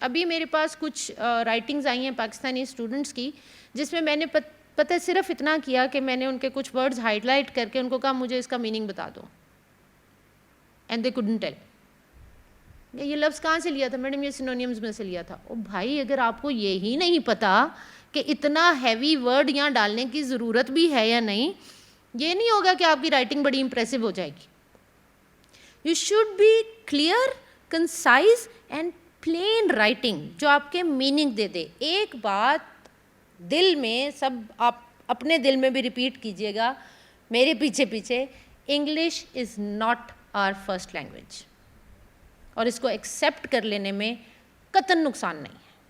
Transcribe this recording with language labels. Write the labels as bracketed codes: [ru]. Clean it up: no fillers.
[ur] ابھی میرے پاس کچھ رائٹنگز آئی ہیں پاکستانی اسٹوڈنٹس کی, جس میں میں نے پتہ صرف اتنا کیا کہ میں نے ان کے کچھ ورڈز ہائی لائٹ کر کے ان کو کہا مجھے اس کا میننگ بتا دو, [en] And they couldn't tell. [ur] یہ لفظ کہاں سے لیا تھا میڈم؟ یہ سینونیمز میں سے لیا تھا. او بھائی, اگر آپ کو یہی نہیں پتا کہ اتنا ہیوی ورڈ یہاں ڈالنے کی ضرورت بھی ہے یا نہیں, یہ نہیں ہوگا کہ آپ کی رائٹنگ بڑی امپریسو ہو جائے گی. [en] You should be clear, concise and plain writing جو آپ کے میننگ دے دے. [ur] ایک بات دل میں, سب آپ اپنے دل میں بھی ریپیٹ کیجئے گا میرے پیچھے پیچھے, [en] English is not our first language, [ur] اور اس کو ایکسیپٹ کر لینے میں قطعاً نقصان نہیں ہے.